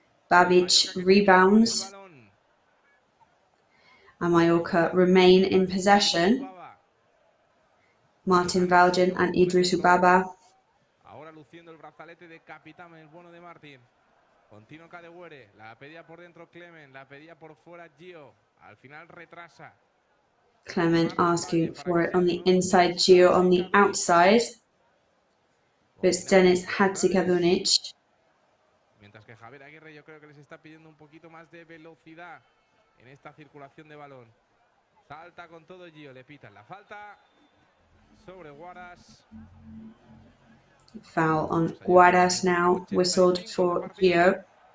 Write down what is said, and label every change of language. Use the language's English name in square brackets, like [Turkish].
[English] Babic rebounds. And Mallorca remain in possession. Martin Valjean and Idrisu Baba. [Spanish] Ahora luciendo el brazalete de capitán, el bueno de Martin. Con Tino Kadewere, la pedía por dentro Clement, la pedía por fuera Gio. Al final retrasa. [English] Clement asking for it on the inside, Gio on the outside. But it's Denis Hadzikadunic. [Spanish] Mientras que Javier Aguirre yo creo que les está pidiendo un poquito más de velocidad en esta circulación de balón. Salta con todo Gio, le pitan la falta sobre Guaras. [English] Foul on Guaras now, whistled for Gio.